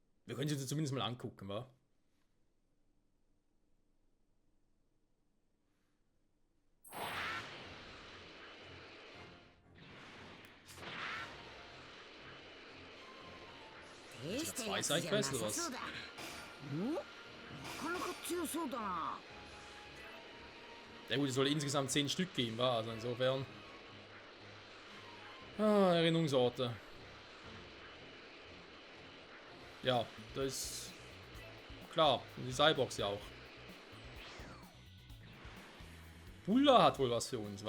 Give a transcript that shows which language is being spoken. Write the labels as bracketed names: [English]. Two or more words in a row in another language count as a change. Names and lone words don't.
[German] Wir können sie uns zumindest mal angucken, wa? Zwei Sidequests oder was? [Japanese] なかなか強そうだな。 [German] Ja gut, es soll insgesamt 10 Stück geben, wa? Also insofern. Ah, Erinnerungsorte. Ja, das ist klar. Und die Cyborgs ja auch. Bulla hat wohl was für uns, wa?